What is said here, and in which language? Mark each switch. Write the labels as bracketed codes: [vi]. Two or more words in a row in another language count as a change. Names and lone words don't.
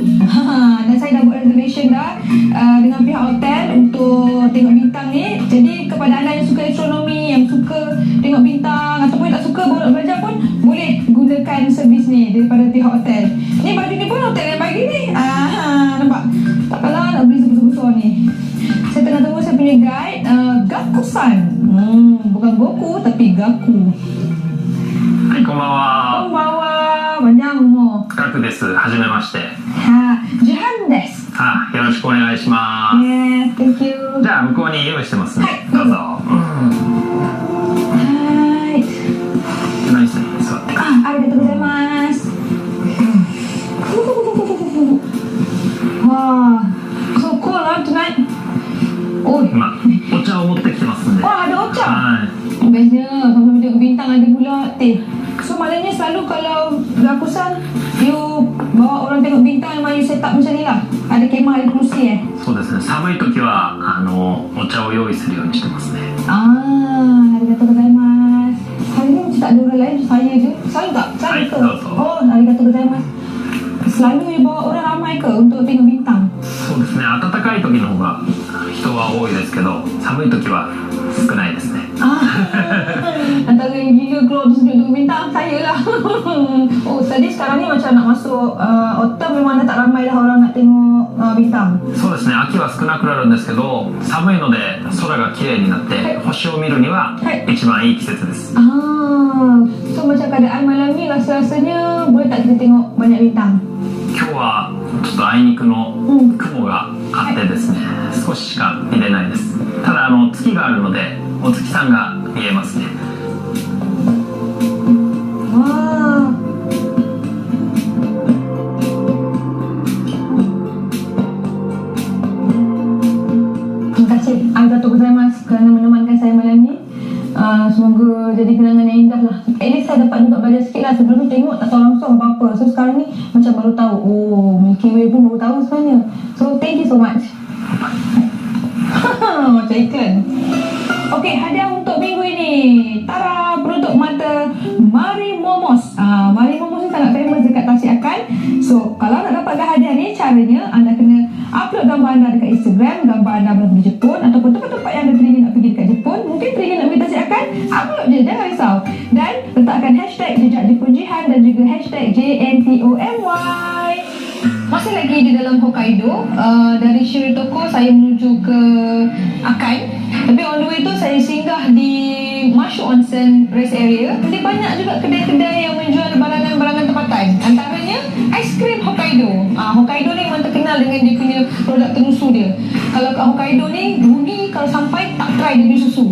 [ms] Dan saya dah buat reservation dah dengan pihak hotel untuk tengok bintang ni. Jadi kepada anda yang suka astronomi, yang suka tengok bintang ataupun tak suka baru nak belajar pun boleh gunakan servis ni daripada pihak hotel. Ni baju ni pun hotel yang bagi ni. Nampak? Tak kalah nak beli sebesar-besar ni. Saya tengah tunggu saya punya guide, Gaku-san. Bukan Goku tapi Gaku. [ja] はい、こんばんは。こんばんは。 [ms] banyak umur. [ja] ガクです。はじめまして。 Jihan です。よろしくお願いします。 [en] Yes, thank you. [ja] じゃあ向こうに用意してますね。はいどうぞ。はい。何して座って。ありがとうございます。 [en] わあ、so cool tonight. [ja] おい。今お茶を持ってきてますんで。 [ms] Wah, ada ocak. はい。 Bestnya kalau tengok bintang ada pula teh. So maknanya selalu kalau Gakusan you bawa orang tengok bintang memang you [en] set up [ms] macam ni lah. Ada kemah, ada kerusi [ja] そうですね。寒い時はお茶を用意するようにしてますね。ありがとうございます. [ms] Hari ni macam tak ada orang lain, saya je. Selalu tak? Selalu ke? Betul. Oh, [ja] ありがとうございます. [ms] Selalu you bawa orang ramai ke untuk tengok bintang? [ja] そうですね。暖かい時の方が人は多いですけど、寒い時は少ないですね。 [ms] Antara yang gila keluar tu sendiri tengok bintang, saya lah. Oh, tadi sekarang ni macam nak masuk autumn, memang dah tak ramai dah orang nak tengok bintang. [ja] そうですね。秋は少なくなるんですけど、寒いので空が綺麗になって星を見るには一番いい季節です。 [ms] So macam keadaan malam ni rasa-rasanya boleh tak kita tengok banyak bintang? 今日はちょっとあいにくの雲があってですね、少ししか見れないです。ただ月があるのでお月さんが見えますね。 Wah. Terima kasih [ja] ありがとうございます [ms] kerana menemankan saya malam ni. Semoga jadi kenangan yang indah lah. [en] At least [ms] saya dapat juga belajar sikit lah. Sebelum ni tengok tak tahu langsung apa-apa. So sekarang ni macam baru tahu. Oh, Milky Way pun baru tahu sebenarnya. [en] So thank you so much. [ms] Macam iklan. Okey, hadiah untuk minggu ini. Tara, produk mata Mari Momos. Mari Momos ni sangat famous dekat Tasik Akan. So, kalau nak dapatkan hadiah ni, caranya anda kena upload gambar anda dekat Instagram, gambar anda berada di Jepun ataupun tempat-tempat yang anda teringin nak pergi dekat Jepun. Mungkin teringin nak pergi Tasik Akan, upload je, jangan risau. Dan letakkan hashtag jejak Jepun Jihan dan juga hashtag JNTOMY. Masih lagi di dalam Hokkaido. Dari Shiritoko saya menuju ke Akan. Tapi [en] on the way [ms] tu saya singgah di Mashu Onsen Rest Area. Jadi banyak juga kedai-kedai yang menjual barangan-barangan tempatan. Antaranya aiskrim Hokkaido. Hokkaido ni memang terkenal dengan dia punya produk tenusu dia. Kalau kat Hokkaido ni, rugi kalau sampai tak try dia punya susu.